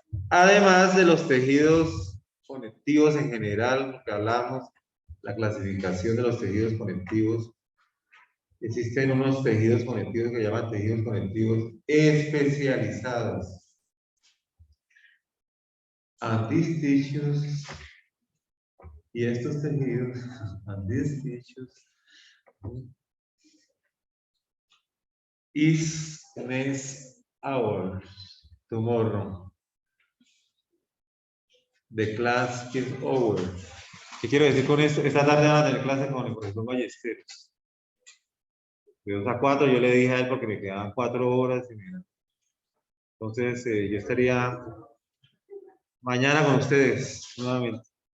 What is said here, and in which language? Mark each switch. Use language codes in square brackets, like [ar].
[es] Además de los tejidos conectivos en general, lo que hablamos, la clasificación de los tejidos conectivos, existen unos tejidos conectivos que llaman tejidos conectivos especializados. [en] And these tissues, [es] y estos tejidos, [en] and these tissues, is next hour, tomorrow. The class is over. [es] ¿Qué quiero decir con esto? Esta tarde van a tener clase con el profesor Ballesteros. De 2 a 4 yo le dije a él porque me quedaban 4 horas. Y mira. Entonces yo estaría mañana con ustedes nuevamente.